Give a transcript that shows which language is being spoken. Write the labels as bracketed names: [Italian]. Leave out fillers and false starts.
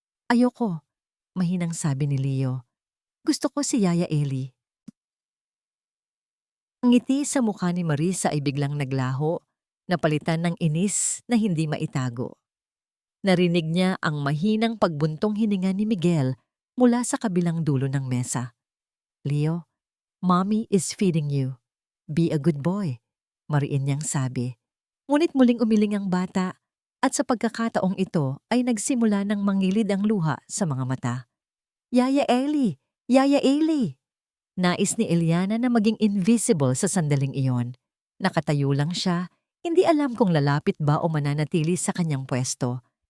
[Filipino] Ayoko, mahinang sabi ni Leo. Gusto ko si Yaya Eli. Ang ngiti sa mukha ni Marisa ay biglang naglaho, napalitan ng inis na hindi maitago. Narinig niya ang mahinang pagbuntong hininga ni Miguel mula sa kabilang dulo ng mesa. [English] Leo, Mommy is feeding you. Be a good boy, [Filipino] mariin niyang sabi. Ngunit muling umiling ang bata at sa pagkakataong ito ay nagsimula ng mangilid ang luha sa mga mata. Yaya Eli! Yaya Eli! Nais ni Eliana na maging invisible sa sandaling iyon. Nakatayo lang siya, hindi alam kung lalapit ba o mananatili sa kanyang pwesto.